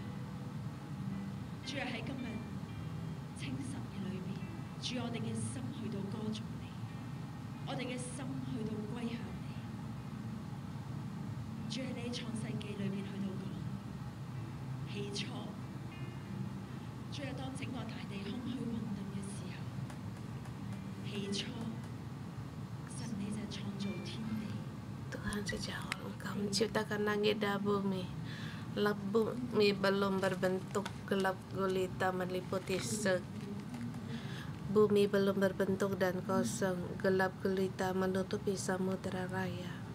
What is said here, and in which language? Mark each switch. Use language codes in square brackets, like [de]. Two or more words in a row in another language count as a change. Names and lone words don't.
[yue] 主啊，喺今日清晨嘅裏面，主，我哋嘅心去到歌頌你，我哋嘅心去到歸向你。主，喺你創世記裏面去到講起初，主啊，當整個大地空虛混沌嘅時候，起初神你就創造天地。 [id] Tuhan, sejak awal Engkau menciptakan langit dan bumi. Bumi belum berbentuk, gelap gulita meliputi bumi belum berbentuk dan kosong, gelap gulita menutupi samudera raya.